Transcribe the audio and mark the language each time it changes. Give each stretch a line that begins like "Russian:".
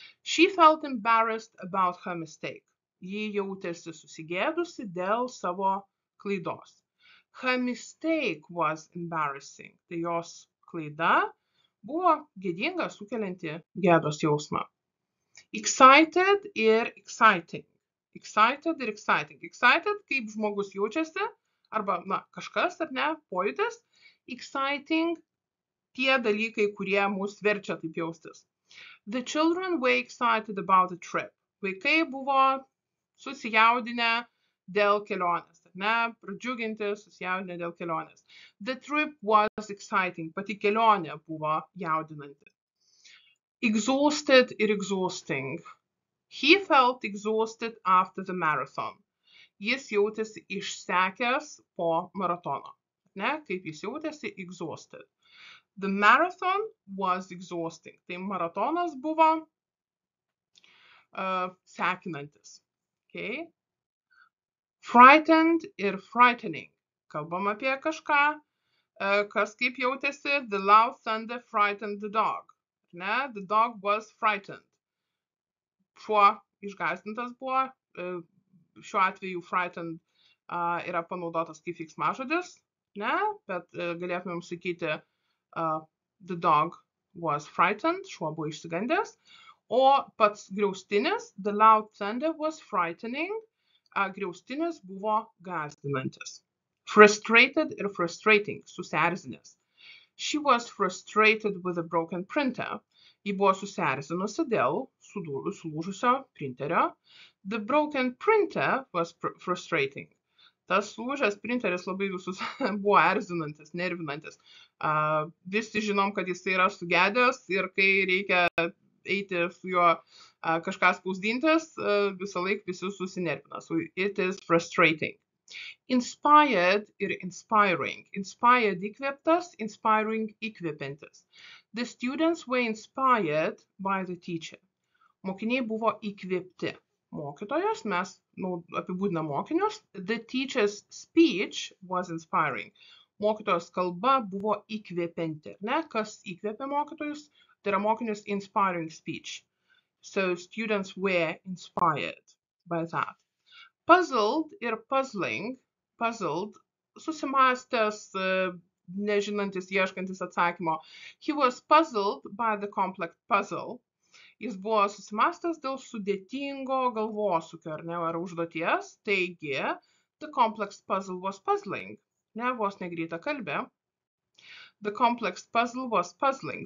English: She felt embarrassed about her mistake.
Lithuanian: Ji jautėsi susigėdusi dėl savo klaidos.
English: Her mistake was embarrassing.
Lithuanian: Tai jos klaida buvo gėdinga, sukelianti gėdos jausmą.
English: Excited ir exciting. Excited ir exciting.
Lithuanian: Excited, kaip žmogus jaučiasi, arba, kažkas, ar ne, pojūtis. Exciting, tie dalykai, kurie mus verčia taip jaustis.
English: The children were excited about the trip.
Lithuanian: Vaikai buvo susijaudinę dėl kelionės, ar ne, pradžiuginti, susijaudinę dėl kelionės.
English: The trip was exciting,
Lithuanian: pati kelionė buvo jaudinanti.
English: Exhausted ir exhausting. He felt exhausted after the marathon.
Lithuanian: Jis jautėsi išsekęs po maratono. Ne, kaip jis jautėsi exhausted.
English: The marathon was exhausting.
Lithuanian: Tai maratonas buvo sekinantis.
English: Okay. Frightened ir frightening.
Lithuanian: Kalbam apie kažką, kas kaip jautėsi.
English: The loud thunder frightened the dog. Ne? The dog was frightened.
Lithuanian: Šuo išgąsdintas buvo. Šiuo atveju frightened yra panaudotas kaip veiksmažodis, ne? Bet galėtumėm sakyti
English: the dog was frightened.
Lithuanian: Šuo buvo išsigandęs. O pats griaustinis,
English: the loud thunder was frightening,
Lithuanian: griaustinis buvo gąsdinantis.
English: Frustrated ir frustrating, susierzinęs. She was frustrated with a broken printer.
Lithuanian: Ji buvo susierzinusi dėl sulūžusio printerio.
English: The broken printer was frustrating.
Lithuanian: Tas sulūžęs printeris labai visus buvo erzinantis, nervinantis. Visi žinom, kad jis yra sugedęs ir kai reikia eiti su juo kažką spausdintis, visą laiką visi susinervina.
English: So it is frustrating. Inspired ir inspiring.
Lithuanian: Inspired įkvėptas, inspiring įkvėpiantis.
English: The students were inspired by the teacher.
Lithuanian: Mokiniai buvo įkvėpti. Mokytojos, mes apibūdinam mokinius.
English: The teacher's speech was inspiring.
Lithuanian: Mokytojos kalba buvo įkvėpianti. Ne? Kas įkvėpė mokytojus? Tai yra mokinius
English: inspiring speech. So students were inspired by that. Puzzled ir puzzling. Puzzled, susimastęs,
Lithuanian: nežinantis, ieškantis atsakymo.
English: He was puzzled by the complex puzzle.
Lithuanian: Jis buvo susimastęs dėl sudėtingo galvosūkio, ar užduoties.
English: Taigi, the complex puzzle was puzzling.
Lithuanian: Vos negreita kalbė.
English: The complex puzzle was puzzling.